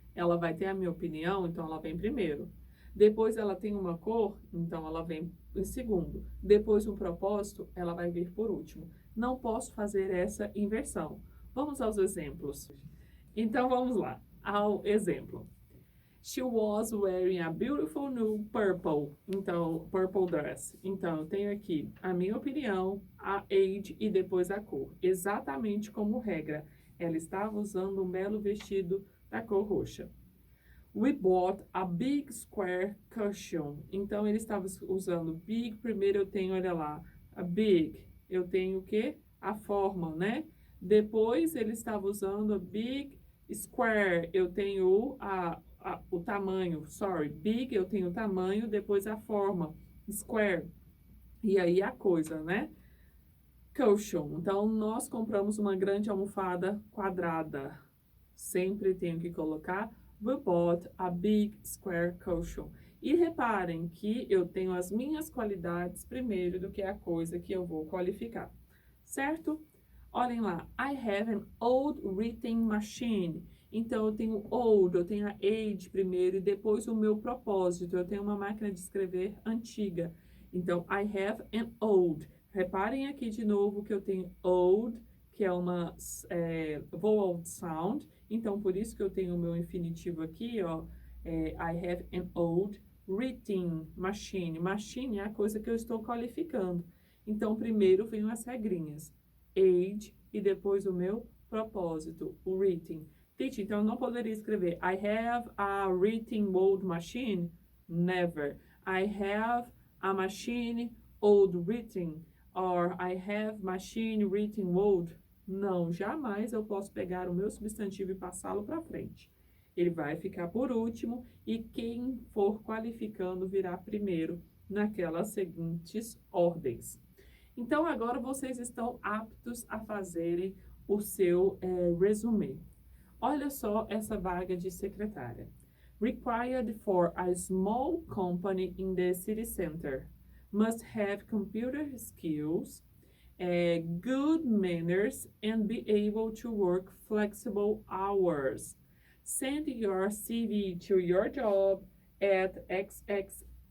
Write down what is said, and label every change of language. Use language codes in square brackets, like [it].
[pt] Ela vai ter a minha opinião, então ela vem primeiro. Depois ela tem uma cor, então ela vem em segundo. Depois um propósito, ela vai vir por último. Não posso fazer essa inversão. Vamos aos exemplos. Então, vamos lá ao exemplo. [en] She was wearing a beautiful new purple. [pt] Então, [en] purple dress. [pt] Então, eu tenho aqui a minha opinião, a age e depois a cor. Exatamente como regra. Ela estava usando um belo vestido da cor roxa. [en] We bought a big square cushion. [pt] Então, ele estava usando big. Primeiro eu tenho, olha lá, a big. Eu tenho o quê? A forma, né? Depois, ele estava usando a big square. Eu tenho o tamanho. Sorry, big, eu tenho o tamanho. Depois a forma, square. E aí a coisa, né? Cushion. Então, nós compramos uma grande almofada quadrada. Sempre tenho que colocar [en] we bought a big square cushion. [pt] E reparem que eu tenho as minhas qualidades primeiro do que a coisa que eu vou qualificar, certo? Olhem lá, [en] I have an old writing machine. [pt] Então, eu tenho old, eu tenho a age primeiro e depois o meu propósito. Eu tenho uma máquina de escrever antiga. Então, [en] I have an old. [pt] Reparem aqui de novo que eu tenho old, que é uma vowel sound. Então, por isso que eu tenho o meu infinitivo aqui, ó. [en] I have an old writing machine. [pt] Machine é a coisa que eu estou qualificando. Então, primeiro vem as regrinhas. Age e depois o meu propósito, o writing. [en] Teacher, [pt] então eu não poderia escrever [en] I have a writing old machine? Never. I have a machine old writing. Or I have machine writing old. [pt] Não, jamais eu posso pegar o meu substantivo e passá-lo para frente. Ele vai ficar por último e quem for qualificando virá primeiro naquelas seguintes ordens. Então, agora vocês estão aptos a fazerem o seu resumê. Olha só essa vaga de secretária. [en] Required for a small company in the city center. Must have computer skills, good manners, and be able to work flexible hours. Send your CV to your job at xx.com.br.